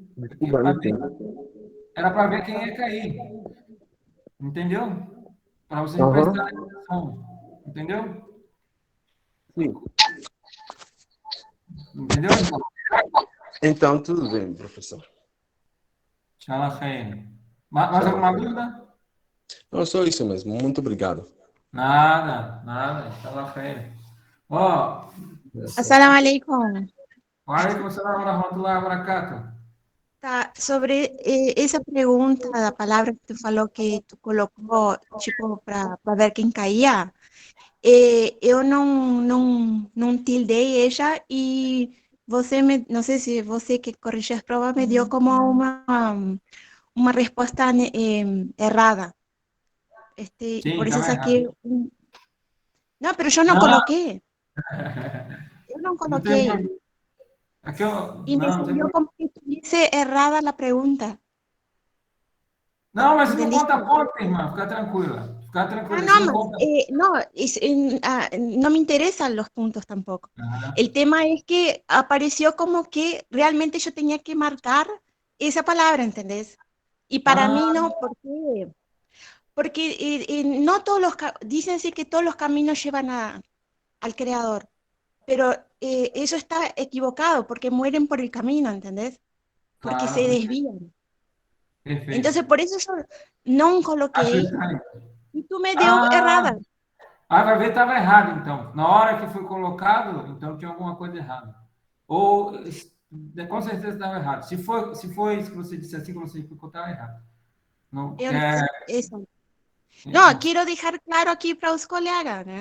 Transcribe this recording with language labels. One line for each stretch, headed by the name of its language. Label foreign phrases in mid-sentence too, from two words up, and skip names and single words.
Portuguese: Era para ver quem ia cair. Entendeu? Para vocês prestarem atenção. Entendeu? Sim. Entendeu? Então, tudo bem, professor.
Arabic: إن شاء الله خير.
Portuguese: Mais alguma dúvida? Não, só isso mesmo. Muito obrigado. Nada.
Arabic: إن شاء الله خير. السلام عليكم. وعليكم السلام ورحمة الله وبركاته.
Portuguese: Tá, sobre essa pergunta da palavra que tu falou que tu colocou, tipo, para ver quem caía, eu não tildei ela e você não sei se você que corrigiu as provas me deu como uma resposta errada. Sim, por isso tá aqui... Não, mas eu não coloquei. Eu não coloquei. E
Spanish: me salió como que tuviese
Portuguese: errada a pergunta. Não, mas não conta ponto, irmã. Fica tranquila.
Spanish: No me interesan los puntos tampoco. El tema es que apareció como que realmente yo tenía que marcar esa palabra, ¿entendés? Y para mí no, porque no todos dicen sí que todos los caminos llevan al Creador, pero eso está equivocado porque mueren por el camino, ¿entendés? Porque se desvían.
Portuguese: Perfeito.
Spanish: Entonces por eso yo no
Portuguese: coloquei e tu me deu errada. Vai ver, estava errado, então. Na hora que foi colocado, então tinha alguma coisa errada. Ou, com certeza estava errado. Se foi isso que você disse assim, como você explicou, estava errado. Não, não, quero deixar claro aqui para os colegas, né?